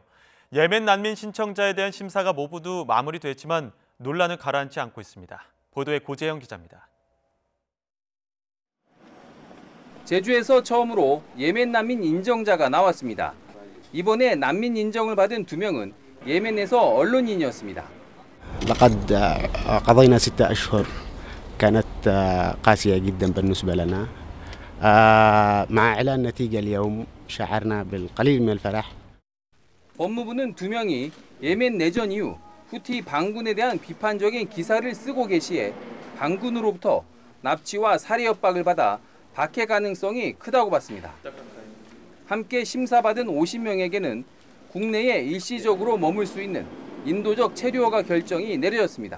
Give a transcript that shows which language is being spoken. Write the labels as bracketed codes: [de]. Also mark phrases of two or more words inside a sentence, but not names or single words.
[ko] 예멘 난민 신청자에 대한 심사가 모두 마무리됐지만 논란은 가라앉지 않고 있습니다. 보도에 고재영 기자입니다. 제주에서 처음으로 예멘 난민 인정자가 나왔습니다. 이번에 난민 인정을 받은 2명은 예멘에서 언론인이었습니다. [ar] لقد قضينا 6 أشهر كانت قاسية جدا بالنسبة لنا. مع إعلان النتيجة اليوم شعرنا بالقليل من الفرح. [ko] 법무부는 2명이 예멘 내전 이후 후티 반군에 대한 비판적인 기사를 쓰고 계시에 반군으로부터 납치와 살해 협박을 받아 박해 가능성이 크다고 봤습니다. 함께 심사받은 50명에게는 국내에 일시적으로 머물 수 있는 인도적 체류 허가 결정이 내려졌습니다.